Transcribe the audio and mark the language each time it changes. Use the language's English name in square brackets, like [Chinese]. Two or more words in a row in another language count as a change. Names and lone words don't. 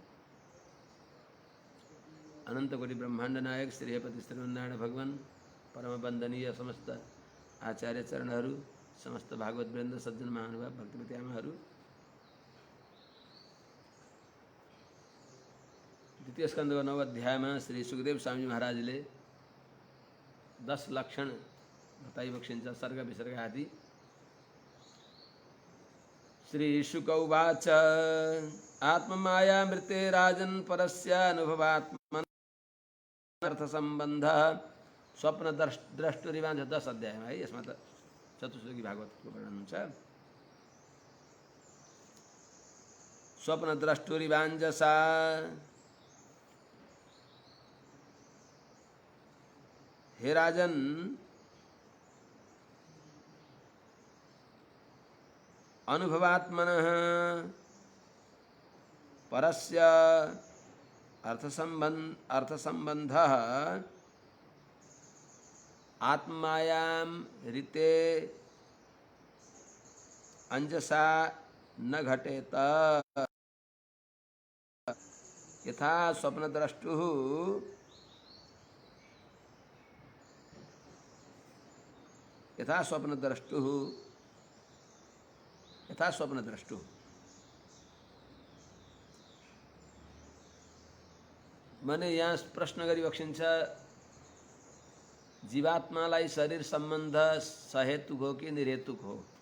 [Nepali] अनंत कोटि ब्रह्मांड नायक श्रीपति श्रीमन्नारायण भगवान परम वंदनीय समस्त आचार्य चरणहरू, समस्त भागवत वृन्द, सज्जन महानुभाव, भक्तिमती आमाहरू, द्वितीय स्कंदको 9 अध्यायमा श्री सुखदेव स्वामी महाराजले 10 लक्षण बताइबक्सिन्छ, सर्ग विसर्ग आदि। [Sanskrit] श्री शुक उवाच आत्ममायामृते राजन् परस्य अनुभवात्मन अर्थ संबंध स्वप्न द्रष्टुरिवाञ्छ। [Nepali] 10 अध्यायमा है, यसमा त चतुश्लोकी भागवतको वर्णन हुन्छ। [Sanskrit] स्वप्न द्रष्टुरिवाञ्जसा हे राजन, अनुभवात्मनः परस्य अर्थसंबंधः आत्मायां ऋते अंजसा न घटेत। यथा स्वप्नद्रष्टुः [Nepali] माने यहाँ प्रश्न गरिबक्सिन्छ, जीवात्मालाई शरीर सम्बन्ध सहेतुक हो कि निर्हेतुक हो?